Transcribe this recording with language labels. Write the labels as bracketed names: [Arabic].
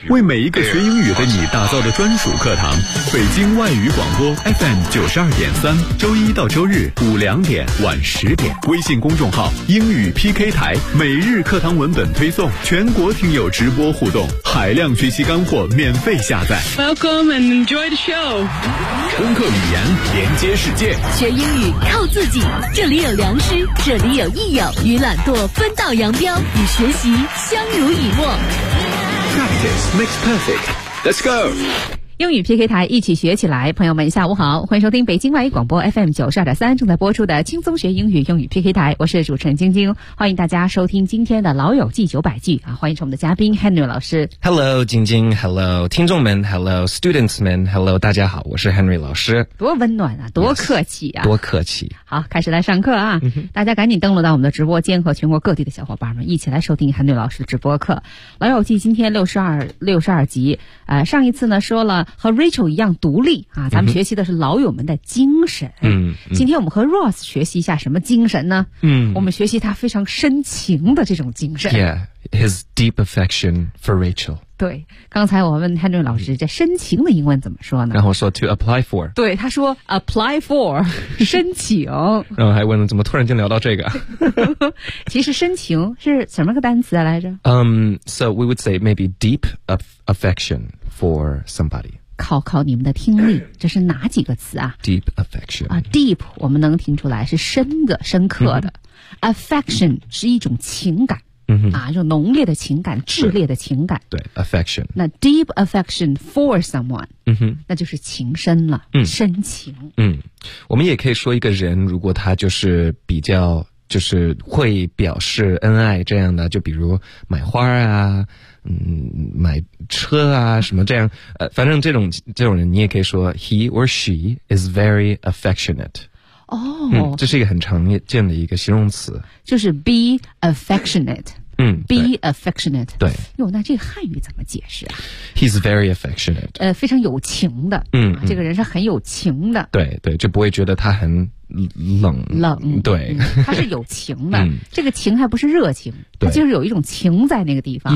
[Chinese] 为每一个学英语的你打造的专属课堂。北京外语广播 FM 92.3，周一到周日5-2点晚10点，微信公众号英语 PK 台，每日课堂文本推送，全国听友直播互动，海量学习干货免费下载。 [English] Welcome and enjoy the show。 [Chinese] 攻克语言，连接世界，学英语。靠自己，这里有良师，这里有益友，与懒惰分道扬镳，与学习相濡以沫。 [English] Practice makes perfect. Let's go. [Chinese] 英语 PK 台，一起学起来。朋友们下午好，欢迎收听北京外语广播 FM 92.3正在播出的轻松学英语，英语 PK 台，我是主持人晶晶，欢迎大家收听今天的老友记900句、啊、欢迎我们的嘉宾 Henry 老师。 Hello 晶晶， Hello 听众们， Hello students 们， Hello 大家好，我是 Henry 老师。多温暖啊，多客气啊、 yes， 多客气。好，开始来上课啊、嗯、大家赶紧登录到我们的直播间，和全国各地的小伙伴们一起来收听 Henry 老师的直播课。老友记今天62集、上一次呢说了和 Rachel 一样独立啊，咱们学习的是老友们的精神。嗯，今天我们和 Ross 学习一下什么精神呢？嗯，我们学习他非常深情的这种精神。 [English] Yeah, his deep affection for Rachel. [Chinese] 对，刚才我问 Henry 老师，这深情的英文怎么说呢？然后说 to apply for。对，他说 apply for， 申请。然后还问了怎么突然间聊到这个。其实深情是什么个单词、啊、来着？ [English] So we would say maybe deep affection. For somebody. [Chinese] 考考你们的听力，这是哪几个词啊？ [English] Deep affection. [Chinese] 啊， deep 我们能听出来是深的，深刻的。Mm-hmm. Affection 是一种情感。 Mm-hmm. 啊，就浓烈的情感，炽烈的情感。对， affection. [English] 那 deep affection for someone. [Chinese] 嗯哼。那就是情深了。嗯。深情。嗯。我们也可以说一个人，如果他就是比较，就是会表示恩爱这样的，就比如买花啊。嗯，买车啊什么这样，反正这种人你也可以说 [English] he or she is very affectionate。 [Chinese] 哦、嗯、这是一个很常见的一个形容词，就是 be affectionate。嗯， [English] be affectionate。 [Chinese] 对，哟，那这个汉语怎么解释啊？ [English] he's very affectionate。 [Chinese] 非常有情的。嗯、啊、这个人是很有情的。对对，就不会觉得他很冷冷。对、嗯、他是有情的。、嗯、这个情还不是热情，他就是有一种情在那个地方。